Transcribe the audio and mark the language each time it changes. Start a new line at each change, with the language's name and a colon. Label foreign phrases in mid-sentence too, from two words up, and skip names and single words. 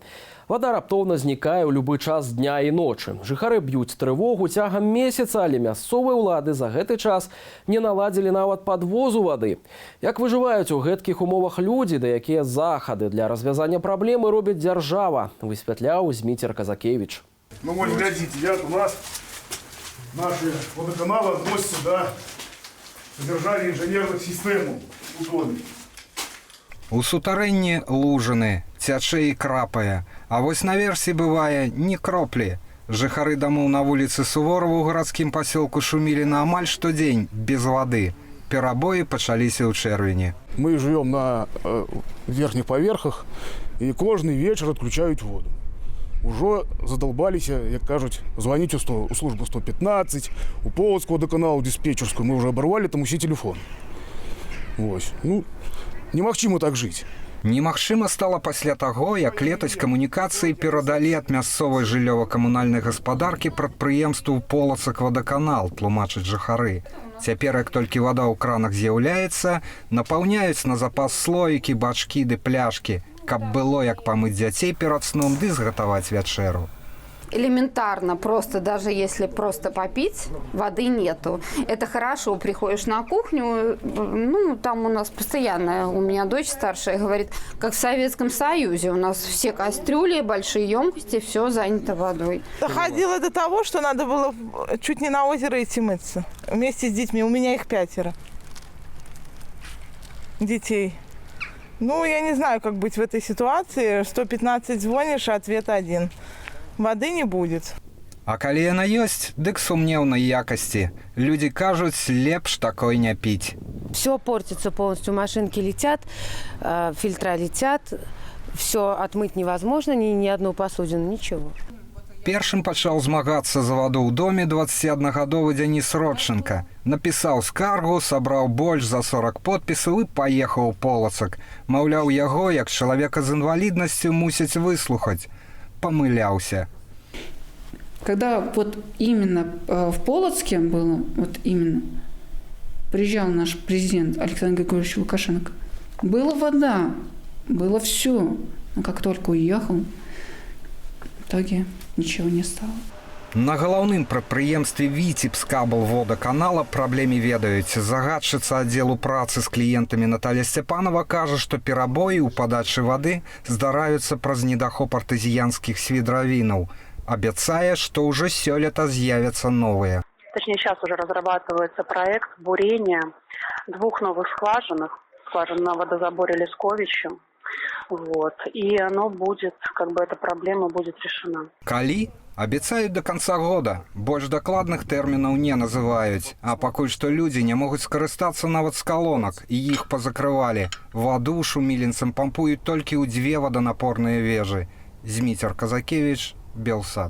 Belarusian: Вада раптоўна знікае ў любы час дня і ночы. Жыхары б'юць трывогу цягам месяца, але мясцовыя ўлады за гэты час не наладзілі нават падвозу вады. Як выжываюць у гэткіх умовах людзі, да якія захады для развязання праблемы робіць дзяржава, высвятляў Зміцер Казакевіч.
Russian: Ну вот глядите, у нас наши водоканалы относятся до содержания инженерных систем у доме.
Belarusian: У сутарэнні лужыны, цячэ і крапае, а вось наверсе бывае ні кроплі. Жыхары дамоў на вуліцы Суворова ў гарадскім пасёлку Шуміліна амаль штодзень без вады. Перабоі пачаліся ў чэрвені.
Russian: Мы живем на верхних поверхах, и каждый вечер отключают воду. Уже задолбалися,
Belarusian: як кажуть,
Russian: звонить у службу 115, у Полоцкого водоканалу диспетчерскую. Мы уже оборвали там усе телефон.
Belarusian: Вось. Ну, немагчыма так жить. Немагчыма стала пасля таго, як летась камунікацыі перадалі ад мясцовай жыллёва-камунальнай гаспадаркі прадпрыемству Полацак водоканал, тлумачаць жыхары. Цяпер, як толькі вада ў кранах з'яўляецца, напаўняюць на запас слоікі, бачкі ды пляшкі, каб было як памыць дзяцей перад сном ды згатаваць вячэру.
Russian: Элементарно, просто даже если просто попить, воды нету. Это хорошо, приходишь на кухню, ну, там у нас постоянно, у меня дочь старшая говорит, как в Советском Союзе, у нас все кастрюли, большие емкости, все занято водой. Доходило до того, что надо было чуть не на озеро идти мыться вместе с детьми, у меня их 5 детей. Ну, я не знаю, как быть в этой ситуации, 115 звонишь, а ответ один. Воды не будет.
Belarusian: А калі яна ёсць, дык сумнеўнай якасці. Людзі кажуць, лепш такой не піць.
Russian: Все портится полностью, машинки летят, фильтра летят, все отмыть невозможно, ни одну посудину, ничего.
Belarusian: Першым пачаў змагацца за ваду ў доме 21гадовы Дзяніс Родченка. Напісаў скаргу, сабраў больш за 40 подпісаў і паехаў у Полацак. Маўляў, яго, як чалавека з інваліднасцю, мусяць выслухаць. Помыляўся.
Russian: Когда вот именно в Полоцке было, вот именно, приезжал наш президент Александр Григорьевич Лукашенко, была вода, было все. Но как только уехал, в итоге ничего не стало.
Belarusian: На галоўным прадпрыемстве Віцебскаблводаканала праблеме ведаюць. Загадчыца аддзелу працы з кліентамі Наталья Сцяпанова кажа, што перабоі ў падачы вады здараюцца праз недахоп артезіянскіх свідравінаў. Абяцае, што ўжо сёлета з'явяцца новыя.
Russian: Точнее, сейчас уже разрабатывается проект бурения 2 новых скважин на водозаборе Лесковичу. Вот. И оно будет, как бы эта проблема будет решена.
Belarusian: Калі? Абяцаюць
Russian: до конца года.
Belarusian: Больш дакладных тэрмінаў не называюць. А пакуль што людзі не могуць скарыстацца нават з калонак, і іх пазакрывалі. Ваду шумілінцам пампуюць толькі ў 2 ваданапорныя вежы. Зміцер Казакевіч, Белсад.